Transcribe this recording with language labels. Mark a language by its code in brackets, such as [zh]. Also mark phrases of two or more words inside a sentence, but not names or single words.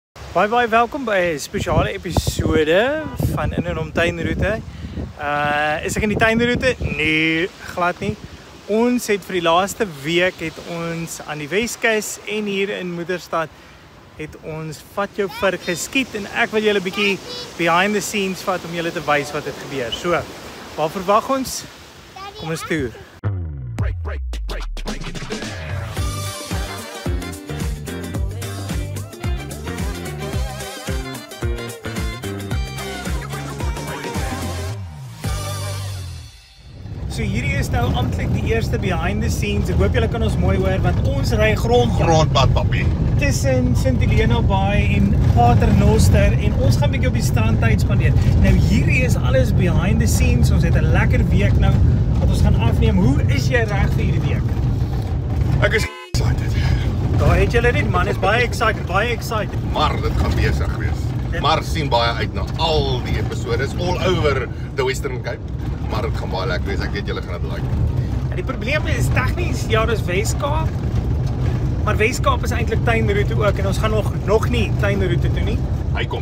[af] Baie welkom by 'n spesiale episode van In en om tuinroete. Is ek in die tuinroete? Nee, glad nie. Ons het vir die laaste week het ons aan die Weskus en hier in Moederstad het ons vat jou vir geskiet en ek wil julle 'n bietjie [en] behind the scenes [af] vat om julle te wys wat het gebeur. So, waar verwag ons? Kom ons toer. So hierdie is nou amptelik die eerste [en] behind the scenes. [af] Ek hoop julle kan ons mooi hoor want ons ry grondpad papi. Tussen Sint Helena Bay en Paternoster en ons gaan 'n bietjie op die strand tyd spandeer. Nou hierdie is alles [en] behind the scenes. [af] Ons het 'n lekker week nou wat ons gaan afneem. Hoe is jy reg vir hierdie week? Ek is excited. Daar het julle dit man, is baie excited. Maar dit gaan besig wees. Maar sien baie uit na al die episodes [en] all over the Western Cape. [af] Maar dit gaan baie lekker wees. Ek weet julle gaan dit like. En die probleem is tegnies, ja, dis Weskaap. Maar Weskaap is eintlik tuinroete ook en ons gaan nog nie tuinroete toe nie. Hy kom,